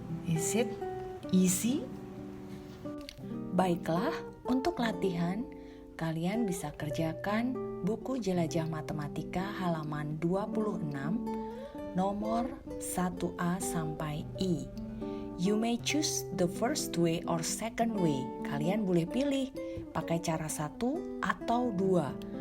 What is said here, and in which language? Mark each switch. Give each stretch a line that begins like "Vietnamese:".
English: Is it easy?
Indonesian: Baiklah, untuk latihan kalian bisa kerjakan buku Jelajah Matematika halaman 26 nomor 1A sampai I.
English: You may choose the first way or second way.
Indonesian: Kalian boleh pilih pakai cara 1 atau 2.